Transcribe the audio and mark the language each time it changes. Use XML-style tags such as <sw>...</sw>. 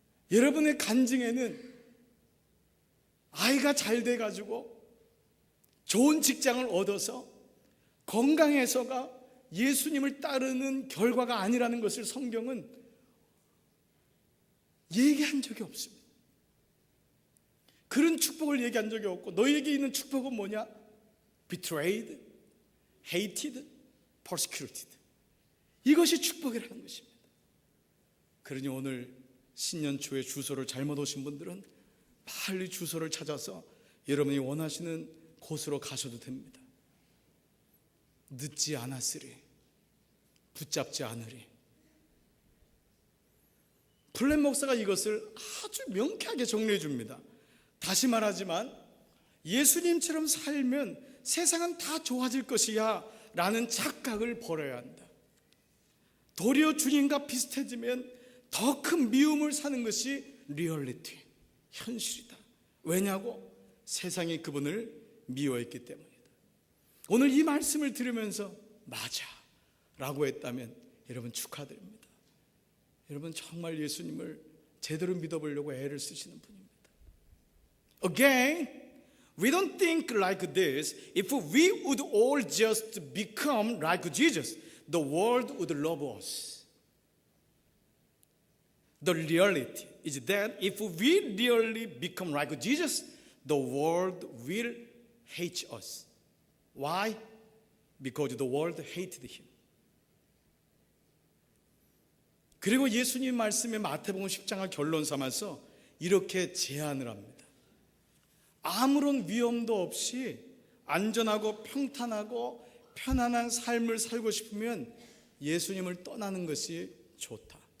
<ko>여러분의 간증에는 아이가 잘 돼가지고 좋은 직장을 얻어서 건강해서가 예수님을 따르는 결과가 아니라는 것을 성경은 얘기한 적이 없습니다. 그런 축복을 얘기한 적이 없고, 너희에게 있는 축복은 뭐냐?</ko> <en>Betrayed, hated, persecuted.</en> <ko>이것이 축복이라는 것입니다. 그러니 오늘 신년 초에 주소를 잘못 오신 분들은 빨리 주소를 찾아서 여러분이 원하시는 곳으로 가셔도 됩니다. 늦지 않았으리, 붙잡지 않으리. 플랫 목사가 이것을 아주 명쾌하게 정리해 줍니다. 다시 말하지만 예수님처럼 살면 세상은 다 좋아질 것이야 라는 착각을 버려야 한다. 도리어 주님과 비슷해지면 더 큰 미움을 사는 것이 리얼리티, 현실이다. 왜냐고? 세상이 그분을 미워했기 때문이다. 오늘 이 말씀을 들으면서 맞아 라고 했다면 여러분 축하드립니다. 여러분 정말 예수님을 제대로 믿어보려고 애를 쓰시는 분입니다. Again,</ko> <en>We don't think like this. If we would all just become like Jesus, the world would love us. The reality is that if we really become like Jesus, the world will hate us. Why? Because the world hated him.</en> <ko>그리고 예수님 말씀의 마태복음 10장을 결론 삼아서 이렇게 제안을 합니다. 아무런 위험도 없이 안전하고 평탄하고 편안한 삶을 살고 싶으면 예수님을 떠나는 것이 좋다.</ko>